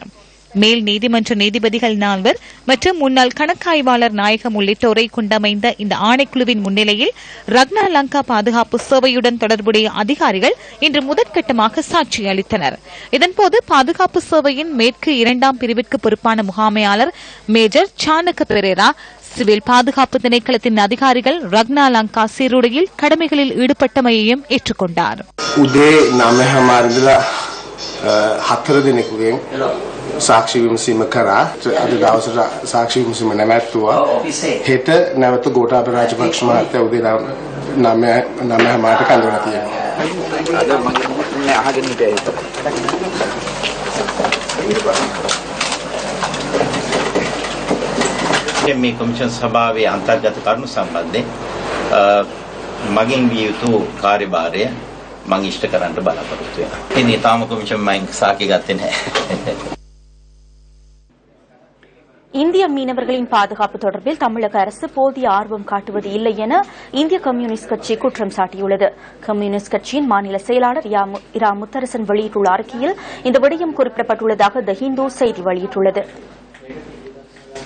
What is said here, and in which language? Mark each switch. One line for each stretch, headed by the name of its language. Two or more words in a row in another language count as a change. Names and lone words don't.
Tamil: மேல் நீதிமன்ற நீதிபதிகள் 4 மற்றும் முன்னாள் கணக்காய்வாளர் நாயகம் உள்ளிட்டோரை கொண்டமைந்த இந்த ஆணைக்குழுவின் முன்னிலையில் ரக்னா லங்கா பாதுகாப்பு சேவையுடன் தொடர்புடைய அதிகாரிகள் இன்று முதற்கட்டமாக சாட்சி அளித்தனர். இதன்போது பாதுகாப்பு சேவையின் மேற்கு 2ஆம் பிரிவிற்கு பொறுப்பான முகாமையாளர் மேஜர் சானக பெரேரா, சிவில் பாதுகாப்பு திணைக்களத்தின் அதிகாரிகள் ரக்னா லங்கா சீருடையில் கடமைகளில் ஈடுபட்டமையையும் ஏற்றுக்கொண்டார்.
Sinhala: සාක්ෂි විමසීම කරා අද දවසට සාක්ෂි විමසීම නැවැත්තුවා. හෙට නැවත ගෝඨාභය රාජපක්ෂ මහත්තයා උදේ 9 මාට කඳවලා තියෙනවා. අද මම අහගෙන හිටියා. මේ කොමිෂන් සභාවේ අන්තර්ගත කරුණු සම්බන්ධයෙන් මගින් විය යුතු කාර්යභාරය මම ඉෂ්ට කරන්න බලාපොරොත්තු වෙනවා. ඉතින් තාම කොමිෂන් මම සාකේ ගත්තේ නැහැ.
Tamil: இந்திய மீனவர்களின் பாதுகாப்பு தொடர்பில் தமிழக அரசு போதிய ஆர்வம் காட்டுவது இல்லை என இந்திய கம்யூனிஸ்ட் கட்சி குற்றம் சாட்டியுள்ளது. கம்யூனிஸ்ட் கட்சியின் மாநில செயலாளர் இரா முத்தரசன் வெளியிட்டுள்ள அறிக்கையில் இந்த விடயம் குறிப்பிடப்பட்டுள்ளதாக தி ஹிந்து செய்தி வெளியிட்டுள்ளது.